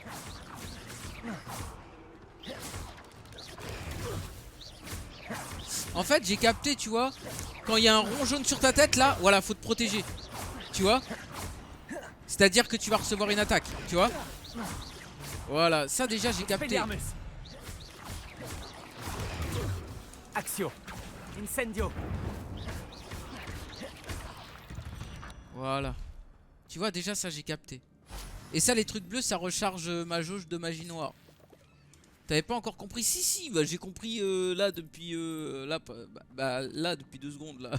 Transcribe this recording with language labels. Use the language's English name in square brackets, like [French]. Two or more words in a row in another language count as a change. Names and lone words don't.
[French] En fait, j'ai capté, tu vois, quand il y a un rond jaune sur ta tête, là, voilà, faut te protéger. Tu vois? C'est-à-dire que tu vas recevoir une attaque, tu vois? Voilà, ça déjà j'ai capté. [Latin] Expelliarmus. Axio. [French] Incendio. Voilà. Tu vois, déjà ça j'ai capté. Et ça, les trucs bleus, ça recharge ma jauge de magie noire. T'avais pas encore compris? Si, si, bah, j'ai compris là depuis là depuis 2 secondes là.